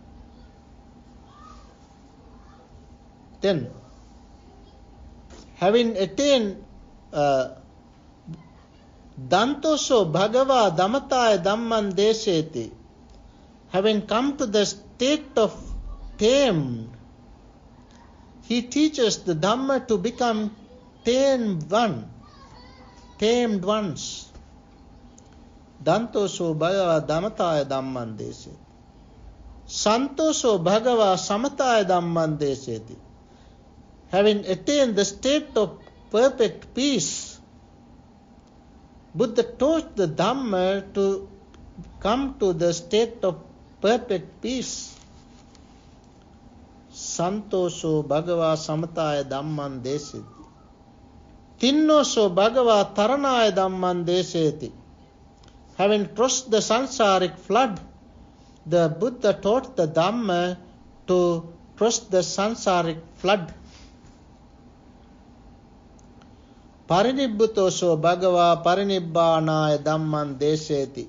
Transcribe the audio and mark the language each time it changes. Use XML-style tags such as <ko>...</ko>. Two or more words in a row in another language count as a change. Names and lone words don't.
<en>Then, having attained</en> <pi>Dantoso Bhagava Dhammataya Dhamman Deseti,</pi> <en>having come to the state of tamed, he teaches the Dhamma to become tamed ones.</en> <pi>Dantoso Bhagava Dhammataya Dhamman Deseti. Santoso Bhagava Samataya Dhamman Deseti.</pi> <en>Having attained the state of perfect peace, Buddha taught the Dhamma to come to the state of perfect peace.</en> <pi>Santoso Bhagava Samataya Dhamman Deseti. Tinnoso Bhagava Taranaya Dhamman Deseti.</pi> <en>Having crossed the sansaric flood, the Buddha taught the Dhamma to cross the sansaric flood.</en> <pi>Parinibbhutoso Bhagava Parinibbanaya Dhamman Deseti.</pi>